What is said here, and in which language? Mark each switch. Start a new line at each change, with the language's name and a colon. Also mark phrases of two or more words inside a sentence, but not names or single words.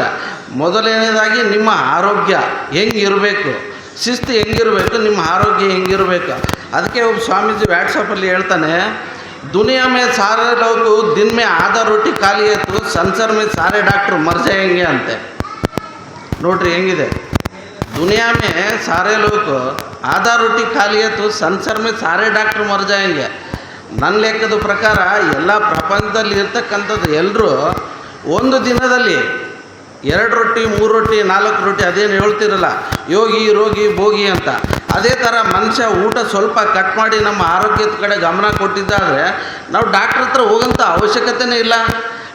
Kannada: ಮೊದಲನೇದಾಗಿ ನಿಮ್ಮ ಆರೋಗ್ಯ ಹೆಂಗಿರಬೇಕು, ಶಿಸ್ತು ಹೆಂಗಿರಬೇಕು, ನಿಮ್ಮ ಆರೋಗ್ಯ ಹೆಂಗಿರಬೇಕು. ಅದಕ್ಕೆ ಒಬ್ಬ ಸ್ವಾಮೀಜಿ ವ್ಯಾಟ್ಸಪ್ಪಲ್ಲಿ ಹೇಳ್ತಾನೆ,
Hindi: दुनिया में सारे लोग दिन में आधा रोटी खाली ಆಯಿತು, संसार में सारे डॉक्टर मर जाएंगे ಅಂತೆ.
Kannada: ನೋಡ್ರಿ ಹೆಂಗಿದೆ.
Hindi: दुनिया में सारे लोग आधा रोटी खा लिए तो संसार में सारे डॉक्टर मर जाएंगे.
Kannada: ನನ್ನ ಲೆಕ್ಕದ ಪ್ರಕಾರ ಎಲ್ಲ ಪ್ರಪಂಚದಲ್ಲಿ ಇರ್ತಕ್ಕಂಥದ್ದು ಎಲ್ಲರೂ ಒಂದು ದಿನದಲ್ಲಿ 2 ರೊಟ್ಟಿ 3 ರೊಟ್ಟಿ 4 ರೊಟ್ಟಿ ಅದೇನು ಹೇಳ್ತಿರಲ್ಲ ಯೋಗಿ ರೋಗಿ ಭೋಗಿ ಅಂತ, ಅದೇ ಥರ ಮನುಷ್ಯ ಊಟ ಸ್ವಲ್ಪ ಕಟ್ ಮಾಡಿ ನಮ್ಮ ಆರೋಗ್ಯದ ಕಡೆ ಗಮನ ಕೊಟ್ಟಿದ್ದಾದರೆ ನಾವು ಡಾಕ್ಟ್ರ್ ಹತ್ರ ಹೋಗೋಂಥ ಅವಶ್ಯಕತೆಯೇ ಇಲ್ಲ.